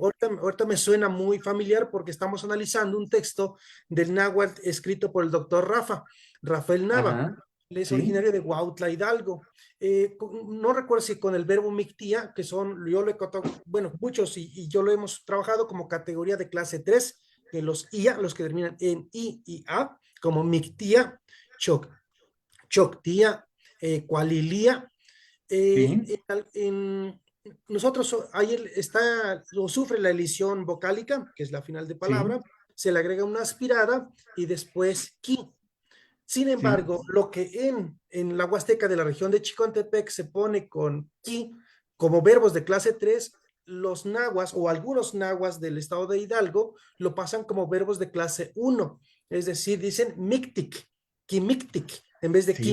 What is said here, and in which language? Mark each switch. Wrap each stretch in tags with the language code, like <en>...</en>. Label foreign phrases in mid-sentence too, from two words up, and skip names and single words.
<es>ahorita me suena muy familiar porque estamos analizando un texto del náhuatl escrito por el doctor Rafael Nava. ajá, Él es sí, originario de Huautla, Hidalgo. No recuerdo si con el verbo mictía, que son, yo lo he contado, bueno, muchos, y yo lo hemos trabajado como categoría de clase 3, que los IA, los que terminan en I y A, como mictía, choc, choctía, cualilía. sí, Nosotros, ahí está, o sufre la elisión vocálica, que es la final de sí, palabra, se le agrega una aspirada y después ki. Sin sí, embargo, lo que en la Huasteca de la región de Chicontepec se pone con ki como verbos de clase 3, los nahuas o algunos nahuas del estado de Hidalgo lo pasan como verbos de clase 1, es decir, dicen mictic, kimictic, en vez de</es>